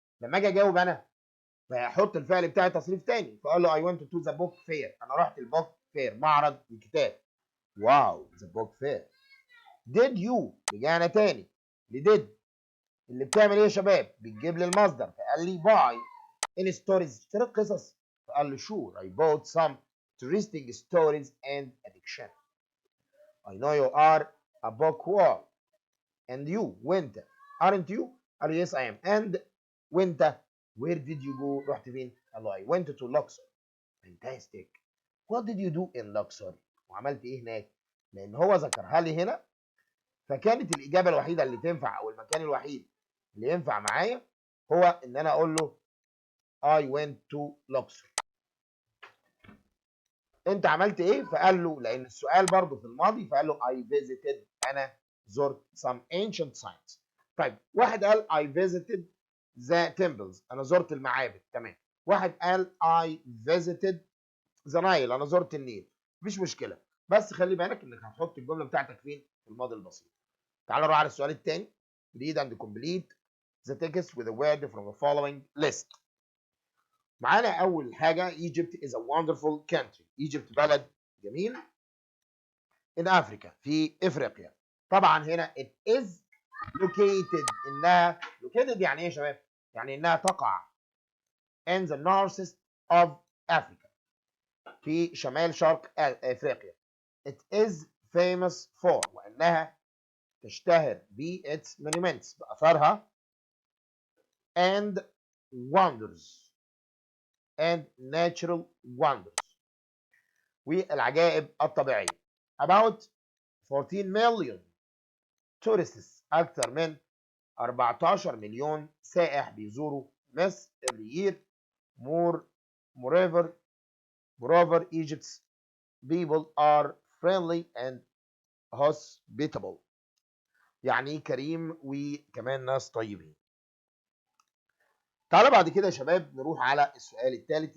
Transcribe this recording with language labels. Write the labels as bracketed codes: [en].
[ar] لما اجي اجاوب انا فهحط الفعل بتاعي تصريف تاني، فقال له [en] I went to the book fair, [ar] انا رحت البوك فير، معرض الكتاب. [en] Wow, the book fair. Did you, [ar] رجعنا تاني لديد اللي بتعمل ايه يا شباب؟ بتجيب لي المصدر، فقال لي [en] buy in stories, [ar] اشتريت قصص. فقال له [en] sure I bought some interesting stories and a dictionary. I know you are a bookworm. And you [ar] وانت [en] aren't you؟ [ar] قال له [en] yes I am. And [ar] وانت [en] where did you go؟ [ar] رحت فين؟ قال له [en] I went to Luxor. Fantastic. What did you do in Luxor؟ [ar] وعملت ايه هناك؟ لان هو ذكرها لي هنا، فكانت الاجابه الوحيده اللي تنفع او المكان الوحيد اللي ينفع معايا هو ان انا اقول له [en] I went to Luxor. [ar] انت عملت ايه؟ فقال له لان السؤال برضه في الماضي، فقال له [en] I visited، [ar] انا زرت [en] some ancient sites. [ar] طيب واحد قال [en] I visited the temples، [ar] انا زرت المعابد، تمام. واحد قال [en] I visited the Nile، [ar] انا زرت النيل. مفيش مشكله، بس خلي بالك انك هتحط الجمله بتاعتك فين؟ في الماضي البسيط. تعال نروح على السؤال الثاني. [en] read and complete the text with a word from the following list. [ar] معانا اول حاجه [en] Egypt is a wonderful country. [ar] Egypt بلد جميل [en] in Africa، [ar] في افريقيا. طبعا هنا [en] it is located، [ar] انها located يعني ايه يا شباب؟ يعني انها تقع [en] in the northeast of Africa، [ar] في شمال شرق افريقيا. [en] it is famous for، [ar] وانها تشتهر ب [en] its monuments، [ar] باثارها [en] and wonders and natural wonders، [ar] والعجائب الطبيعيه. [en] about 14 million tourists، [ar] اكثر من 14 مليون سائح بيزوروا مصر [en] every year. moreover Egypt's people are friendly and hospitable، [ar] يعني كريم وكمان ناس طيبين. تعالى بعد كده يا شباب نروح على السؤال الثالث.